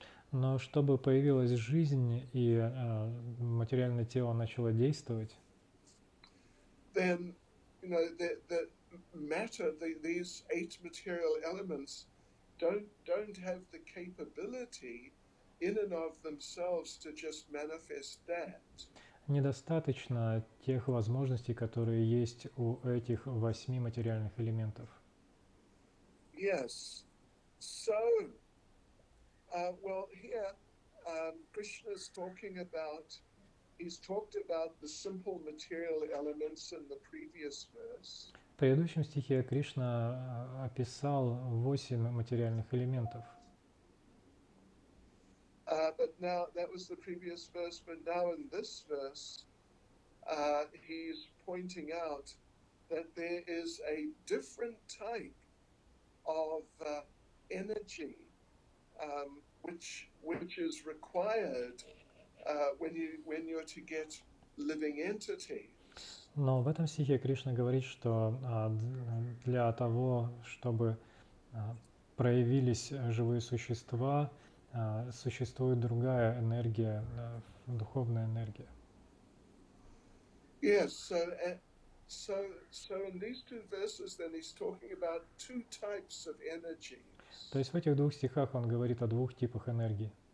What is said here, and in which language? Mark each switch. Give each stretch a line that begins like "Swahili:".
Russian: Но чтобы появилась жизнь и материальное тело начало действовать,
English: Then, you know, the matter, these 8 material elements don't have the capability in and of themselves to just manifest that.
Russian: недостаточно тех возможностей, которые есть у этих 8 материальных элементов.
English: Yes. So, well, here Krishna's talking about, he's talked about the simple material elements in the previous verse.
Russian: В предыдущем стихе Кришна описал 8 материальных элементов.
English: But now, that was the previous verse, but now in this verse, he's pointing out that there is a different type of energy which is required when you're to get living entities.
Russian: Но в этом стихе Кришна говорит, что для того, чтобы проявились живые существа, существует другая энергия, духовная энергия.
English: Yes, so in these 2 verses, then he's talking about 2 types of energies.
Russian: То есть в этих 2 стихах он говорит о 2 типах энергии.